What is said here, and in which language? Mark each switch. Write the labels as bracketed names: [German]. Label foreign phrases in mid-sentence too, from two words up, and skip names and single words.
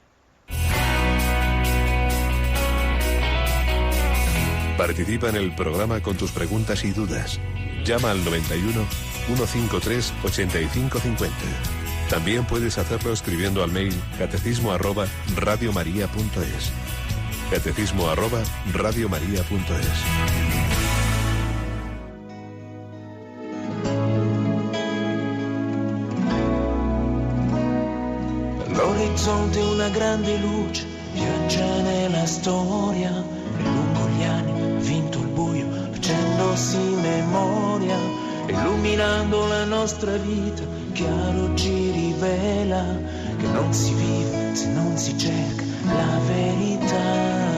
[Spanish] Participa en el programa con tus preguntas y dudas. Llama al 91 153 8550. También puedes hacerlo escribiendo al mail catecismo@radiomaria.es. catecismo@radiomaria.es. [Italian] L'orizzonte è una grande luce, viaggia nella storia, e lungo gli anni ha vinto il buio, facendosi memoria, illuminando la nostra vita, chiaro ci rivela che non si vive se non si cerca la verità.